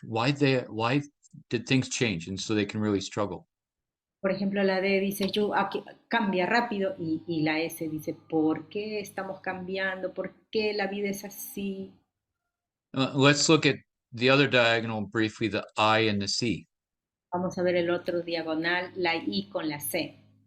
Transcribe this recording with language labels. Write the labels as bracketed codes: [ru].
[en] Why did things change? And so they can really struggle. [es] Por ejemplo, la D dice, cambia rápido, y la S dice, ¿por qué estamos cambiando? ¿Por qué la vida es así? [en] Let's look at the other diagonal briefly, the I and the C. [es] Vamos a ver el otro diagonal, la I con la C.